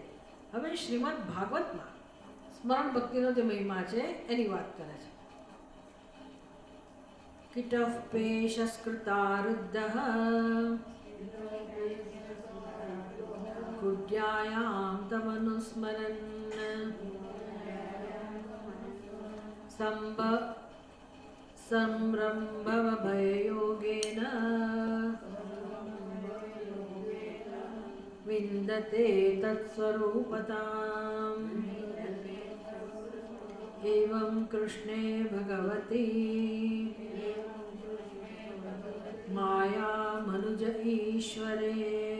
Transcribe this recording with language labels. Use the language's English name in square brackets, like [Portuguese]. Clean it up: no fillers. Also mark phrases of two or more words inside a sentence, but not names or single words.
[Gujarati] હવે શ્રીમદ ભાગવતમાં સ્મરણ ભક્તિનો જે મહિમા છે એની વાત કરે છે. [Sanskrit] કિટઃ પેશસ્કૃતારુદ્ધઃ કુડ્યાયાં તમનુસ્મરन् संरम्भवभययोगेन विन्दते तत्स्वरूपताम् एवं कृष्णे भगवती माया मनुज ईश्वरे